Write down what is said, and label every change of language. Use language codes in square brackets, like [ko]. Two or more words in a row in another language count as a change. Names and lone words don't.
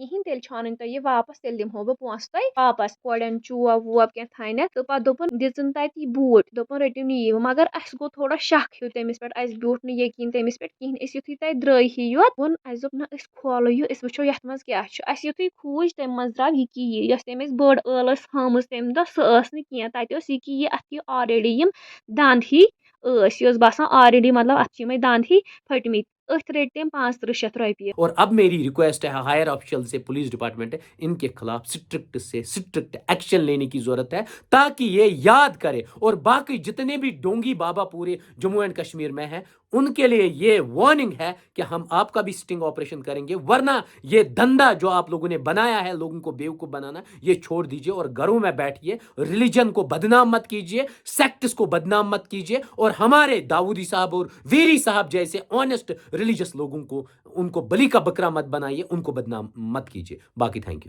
[ks] کِہیٖنۍ تیٚلہِ چھُ اَنٕنۍ تۄہہِ یہِ واپس تیٚلہِ دِمہو بہٕ پونٛسہٕ تۄہہِ واپس کورٮ۪ن چوب ووب کینٛہہ تھاینَکھ تہٕ پتہٕ دوٚپُن دِژٕن تَتہِ یہِ بوٗٹھ دوٚپُن رٔٹِو نِیِو مگر اَسہِ گوٚو تھوڑا شک ہیوٗ تٔمِس پٮ۪ٹھ اَسہِ بیوٗٹھ نہٕ یقیٖن تٔمِس پٮ۪ٹھ کِہیٖنۍ أسۍ یُتھُے تَتہِ درٛٲے ہی یوت ووٚن اَسہِ دوٚپ نہ أسۍ کھولو یہِ أسۍ وٕچھو یَتھ منٛز کیٛاہ چھُ اَسہِ یُتھُے کھوٗج تَمہِ منٛز درٛاو یہِ کہِ یہِ یۄس تٔمۍ اَسہِ بٔڑ ٲل ٲس ہٲومٕژ تَمہِ دۄہ سۄ ٲس نہٕ کینٛہہ تَتہِ اوس یہِ کہِ یہِ اَتھ یہِ آلریڈی یِم دنٛد ہی ٲسۍ یہِ اوس باسان آلریڈی مطلب اَتھ چھِ یِمَے دنٛد ہی پھٔٹمٕتۍ أتھۍ رٔٹۍ تٔمۍ 500 رۄپیہِ [ur] اور اب میری ریکویسٹ ہے [en] higher official [ur] سے [en] police department [ur] ہے ان کے خلاف سٹرکٹ سے [en] strict action [ur] لینے کی ضرورت ہے تاکہ یہ یاد کرے اور باقی جتنے بھی ڈونگی بابا پورے جموں اینڈ کشمیر میں ہیں ان کے لیے یہ وارننگ ہے کہ ہم آپ کا بھی [en] sting operation [ur] کریں گے ورنہ یہ دھندا جو آپ لوگوں نے بنایا ہے لوگوں کو بیوقوف بنانا یہ چھوڑ دیجئے اور گھروں میں بیٹھیے ریلیجن کو بدنام مت کیجئے سیکٹس کو بدنام مت کیجئے اور ہمارے داؤدی صاحب اور ویری صاحب جیسے [en] honest religious [ur] لوگوں کو ان کو بلی کا بکرا مت بنائیے ان کو بدنام مت کیجئے باقی [en] thank you